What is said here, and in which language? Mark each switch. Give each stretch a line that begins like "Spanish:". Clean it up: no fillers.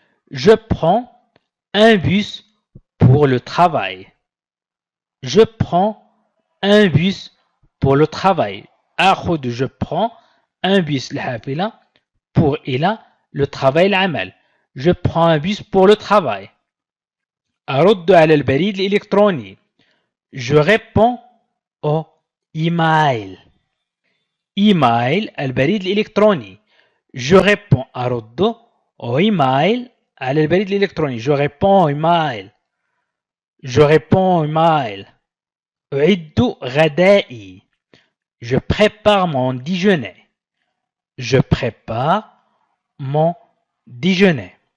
French: Je prends un bus pour le travail. Je prends un bus pour le travail.
Arabic: أخذ
French: je prends un bus
Arabic: الحافلة
French: pour
Arabic: إلى
French: le travail
Arabic: العمل.
French: Je prends un bus pour le travail.
Arabic: أرد على البريد الإلكتروني.
French: Je réponds au email. Email
Arabic: البريد الإلكتروني.
French: Je réponds
Arabic: أرد
French: au email
Arabic: على البريد الإلكتروني.
French: Je réponds au email. Je réponds au email.
Arabic: أعد غدائي.
French: Je prépare mon déjeuner. Je prépare mon déjeuner.